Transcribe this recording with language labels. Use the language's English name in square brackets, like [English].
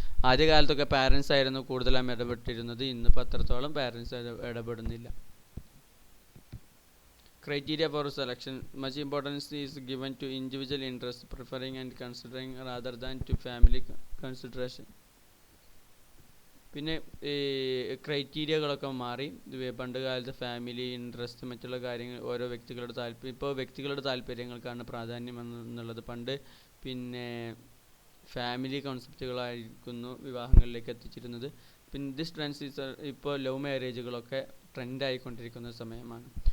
[Malayalam] ആദ്യകാലത്തൊക്കെ parents ആയിരുന്നു കൂടുതലായും ഇടപെട്ടിരുന്നത്, ഇന്നിപ്പോൾ അത്രത്തോളം parents ഇടപെടുന്നില്ല. [English] Criteria for selection, much importance is given to individual interest, preferring and considering rather than to family consideration. [Malayalam] പിന്നെ ക്രൈറ്റീരിയകളൊക്കെ മാറി. പണ്ട് കാലത്ത് ഫാമിലി ഇൻട്രസ്റ്റ്, മറ്റുള്ള കാര്യങ്ങൾ, ഓരോ വ്യക്തികളുടെ താല്പര്യം, ഇപ്പോൾ വ്യക്തികളുടെ താല്പര്യങ്ങൾക്കാണ് പ്രാധാന്യം എന്നുള്ളത്. പണ്ട് പിന്നെ ഫാമിലി കോൺസെപ്റ്റുകളായിരിക്കുന്നു വിവാഹങ്ങളിലേക്ക് എത്തിച്ചിരുന്നത്. പിന്നെ [English] this trends [Malayalam] ഇപ്പോൾ ലവ് മാരേജുകളൊക്കെ ട്രെൻഡായിക്കൊണ്ടിരിക്കുന്ന സമയമാണ്.